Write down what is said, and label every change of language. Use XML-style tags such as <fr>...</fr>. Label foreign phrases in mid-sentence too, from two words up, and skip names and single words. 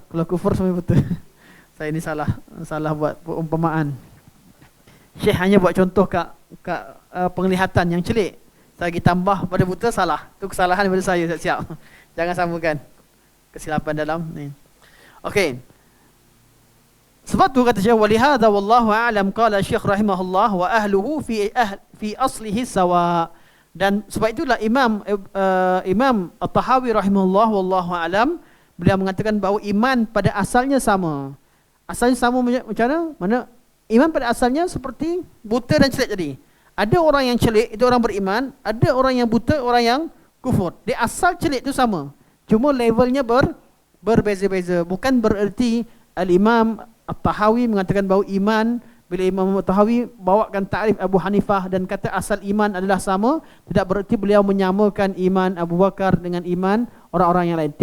<ms>Kalau kufur semuanya buta. Saya ni salah buat perumpamaan. Syekh hanya buat contoh kat penglihatan yang celik. Saya lagi tambah pada buta, salah. Itu kesalahan daripada saya, siap-siap. Jangan samakan kesilapan dalam ni. Okey. Sebab tu kata Syekh,</ms> <ar>ولهذا والله أعلم قال الشيخ رحمه الله وأهله في أصله سواء.</ar> <ms>Dan sebab itulah Imam At-Tahawi</ms> <ar>رحمه الله والله أعلم,</ar> <ms>beliau mengatakan bahawa iman pada asalnya sama. Asalnya sama macam mana? Iman pada asalnya seperti buta dan celik tadi. Ada orang yang celik, itu orang beriman. Ada orang yang buta, orang yang kufur. Di asal celik itu sama. Cuma levelnya berbeza-beza. Bukan bererti Al-Imam At-Tahawi mengatakan bahawa iman, bila Imam At-Tahawi bawakan ta'rif Abu Hanifah dan kata asal iman adalah sama, tidak bererti beliau menyamakan iman Abu Bakar dengan iman orang-orang yang lain.</ms>